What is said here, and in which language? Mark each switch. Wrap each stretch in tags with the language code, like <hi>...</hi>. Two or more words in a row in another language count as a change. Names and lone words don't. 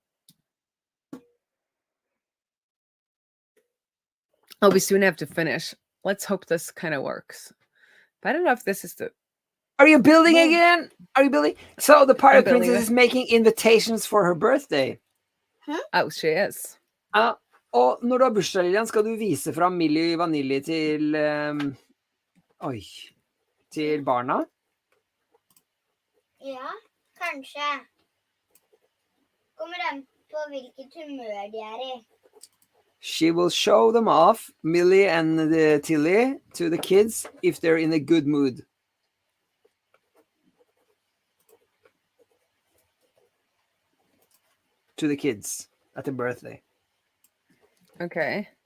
<en>Oh, we soon have to finish. Let's hope this kind of works. But I don't know if this is the... Are you building again? Are you building? So the Pirate Princess is making invitations for her birthday. Oh, she is.</en> <no>Og når du har bursdag, Lilian, skal du vise fram Milli Vanilli til til barna? Ja, kanskje. Kommer an på hvilket humør de i.</no> <en>She will show them off, Millie and Tilly, to the kids if they're in a good mood. To the kids at the birthday. Okay.</en>